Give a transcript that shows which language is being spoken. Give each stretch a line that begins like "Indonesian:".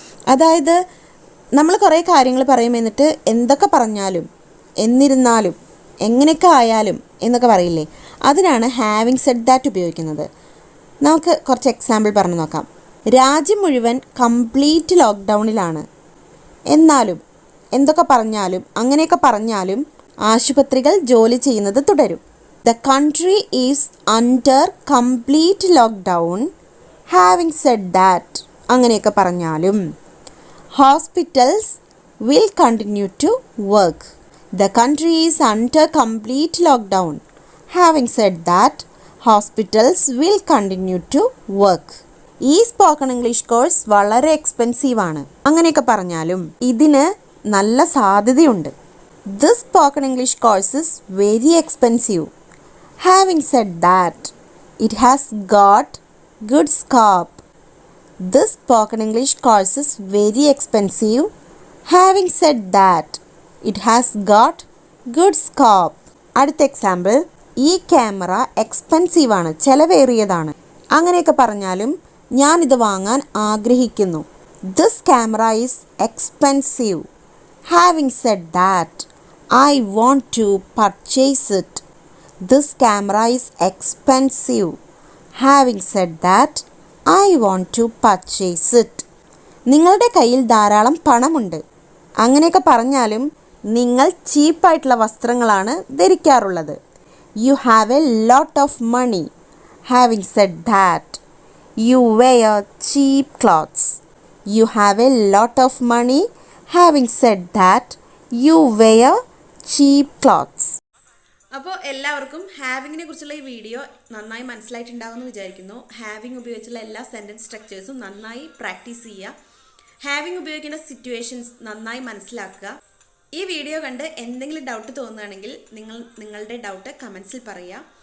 Malayalam: അതായത് നമ്മൾ കുറേ കാര്യങ്ങൾ പറയും, എന്നിട്ട് എന്തൊക്കെ പറഞ്ഞാലും, എന്നിരുന്നാലും, എങ്ങനെയൊക്കെ ആയാലും എന്നൊക്കെ പറയില്ലേ, അതിനാണ്
English: having said that
Malayalam: ഉപയോഗിക്കുന്നത്. നമുക്ക് കുറച്ച് എക്സാമ്പിൾ പറഞ്ഞു നോക്കാം. രാജ്യം മുഴുവൻ കംപ്ലീറ്റ് ലോക്ക്ഡൗണിലാണ്. എന്നാലും എന്തൊക്കെ പറഞ്ഞാലും, അങ്ങനെയൊക്കെ പറഞ്ഞാലും ആശുപത്രികൾ ജോലി ചെയ്യുന്നത് തുടരും.
English: The country is under complete lockdown. Having said that,
Malayalam: അങ്ങനെയൊക്കെ പറഞ്ഞാലും
English: hospitals will continue to work. The country is under complete lockdown. Having said that, hospitals will continue to work.
Malayalam: ഈ സ്പോക്കൺ ഇംഗ്ലീഷ് കോഴ്സ് വളരെ expensive ആണ്. അങ്ങനെയൊക്കെ പറഞ്ഞാലും ഇതിന് നല്ല സാധ്യതയുണ്ട്.
English: This spoken English course is very expensive. Having said that, it has got good scope. This spoken English course is very expensive. Having said that, it has got good scope.
Malayalam: അടുത്ത example, ഈ camera expensive ആണ്, ചെലവേറിയതാണ്. അങ്ങനെയൊക്കെ പറഞ്ഞാലും ഞാനിത് വാങ്ങാൻ ആഗ്രഹിക്കുന്നു.
English: This camera is expensive. Having said that, I want to purchase it. This camera is expensive. Having said that, I want to purchase it.
Malayalam: നിങ്ങളുടെ കയ്യിൽ ധാരാളം പണമുണ്ട്. അങ്ങനെയൊക്കെ പറഞ്ഞാലും നിങ്ങൾ ചീപ്പായിട്ടുള്ള വസ്ത്രങ്ങളാണ് ധരിക്കാറുള്ളത്.
English: You have a lot of money. Having said that, you wear cheap clothes. You have a lot of money. Having said that, you wear cheap clothes.
Malayalam: അപ്പോൾ എല്ലാവർക്കും ഹാവിങ്ങിനെ കുറിച്ചുള്ള ഈ വീഡിയോ നന്നായി മനസ്സിലായിട്ടുണ്ടാവുമെന്ന് വിചാരിക്കുന്നു. ഹാവിങ് ഉപയോഗിച്ചുള്ള എല്ലാ സെൻറ്റൻസ് സ്ട്രക്ചേഴ്സും നന്നായി പ്രാക്ടീസ് ചെയ്യുക. ഹാവിങ് ഉപയോഗിക്കുന്ന സിറ്റുവേഷൻസ് നന്നായി മനസ്സിലാക്കുക. ഈ വീഡിയോ കണ്ട് എന്തെങ്കിലും ഡൗട്ട് തോന്നുകയാണെങ്കിൽ നിങ്ങളുടെ ഡൗട്ട് കമൻസിൽ പറയുക.